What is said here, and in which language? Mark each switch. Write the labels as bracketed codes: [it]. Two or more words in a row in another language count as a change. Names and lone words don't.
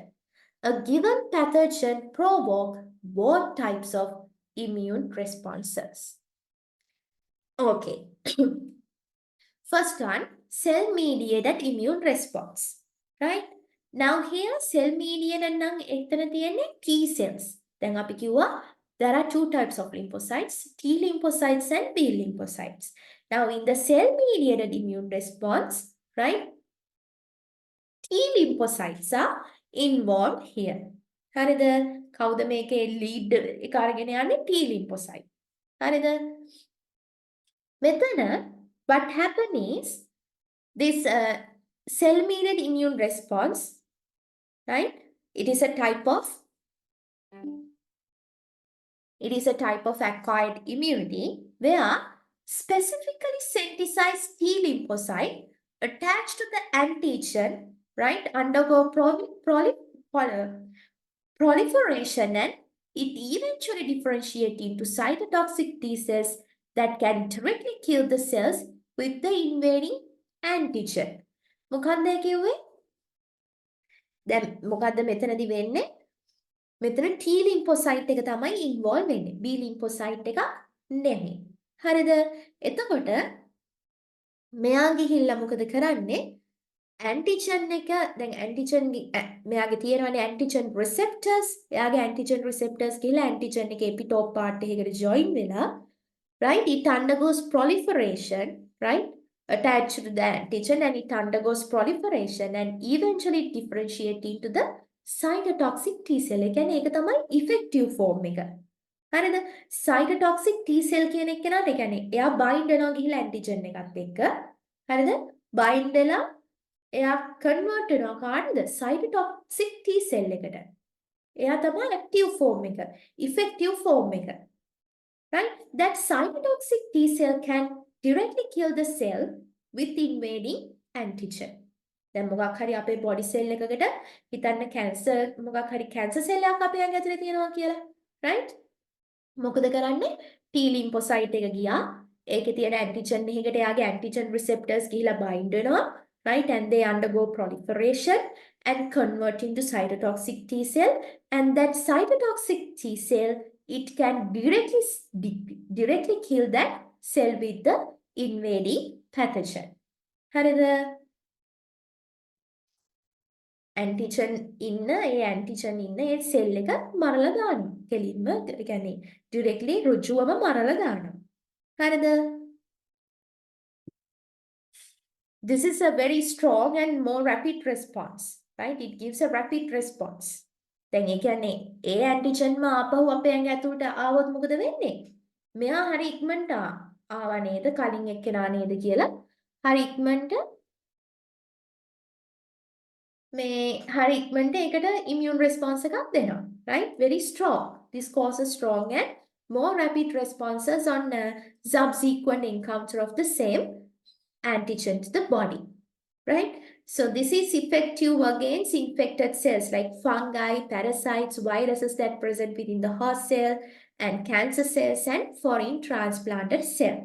[en] A given pathogen provokes both types of immune responses. Okay. First one, cell-mediated immune response. Right? Now here cell-mediated [si] නම් එතන තියෙන්නේ [en] T cells. [si] දැන් අපි කිව්වා [en] there are two types of lymphocytes, T lymphocytes and B lymphocytes. Now in the cell-mediated immune response, right? T lymphocytes are involved here. [si] හරිද? කවුද මේකේ lead එක අරගෙන යන්නේ? [en] T lymphocyte. [si] හරිද? [en] මෙතන what happen is this cell-mediated immune response, right? It is a type of acquired immunity where specifically synthesized T lymphocyte attached to the antigen, right, undergo proliferation and it eventually differentiates into cytotoxic T cells that can directly kill the cells with the invading antigen. [si] මොකක්ද කිව්වේ? දැන් මොකක්ද මෙතනදි වෙන්නේ? මෙතන [en] T lymphocyte [si] එක තමයි involve වෙන්නේ. [en] B lymphocyte [si] එක නෙමෙයි. හරිද? එතකොට මෙයා ගිහිල්ලා මොකද කරන්නේ? antigen එක දැන් antigen මෙයාගේ තියෙනවානේ [en] antigen receptors. [si] එයාගේ [en] antigen receptors [si] කියලා antigen එකේ [en] epitope part [si] එකකට join වෙලා, [en] right? It undergoes proliferation, right? Attached to the antigen and it undergoes proliferation and eventually differentiate into the cytotoxic T cell. [si] ඒ කියන්නේ ඒක තමයි [en] effective form [si] එක. හරිද? [en] cytotoxic T cell [si] කියන එක නේද? ඒ කියන්නේ එයා bind වෙනවා ගිහිල්ලා antigen එකත් එක්ක. හරිද? bind වෙලා එයා convert වෙනවා කාටද? [en] cytotoxic T cell [si] එකට. එයා තමයි [en] active form [si] එක, [en] effective form [si] එක. [en] Right? That cytotoxic T cell can directly kill the cell with invading antigen. [si] දැන් මොකක් හරි අපේ [en] body cell [si] එකකට හිතන්න cancer මොකක් හරි [en] cancer cell [si] එකක් අපේ ඇඟ ඇතුලේ තියෙනවා කියලා. Right? මොකද කරන්නේ? [en] T lymphocyte [si] එක ගියා. ඒකේ තියෙන antigen එකකට එයාගේ [en] antigen receptors [si] ගිහිලා bind වෙනවා. [en] Right? And they undergo proliferation and convert into cytotoxic T cell. And that cytotoxic T cell it can directly kill that cell with the invading pathogen. [si] හරිද? ඇන්ටිජන් ඉන්න ඒ ඇන්ටිජන් ඉන්න ඒ සෙල් එක මරලා දානවා. කෙලින්ම ඒ කියන්නේ ඩිරෙක්ට්ලි ඍජුවම මරලා දානවා. හරිද? [en] This is a very strong and more rapid response, right? It gives a rapid response. [si] දැන් ඒ කියන්නේ ඒ ඇන්ටිජන්ම ආපහු අපේ ඇඟ ඇතුළට ආවොත් මොකද වෙන්නේ? මෙයා හරි ඉක්මනට ආවා නේද? කලින් එක්කෙනා නේද කියලා හරි ඉක්මනට මේ හරි ඉක්මනට ඒකට [en] immune response [si] එකක් දෙනවා, [en] right? Very strong. This causes strong and more rapid responses on subsequent encounter of the same antigen to the body, right? So this is effective against infected cells like fungi, parasites, viruses that present within the host cell, and cancer cells and foreign transplanted cell.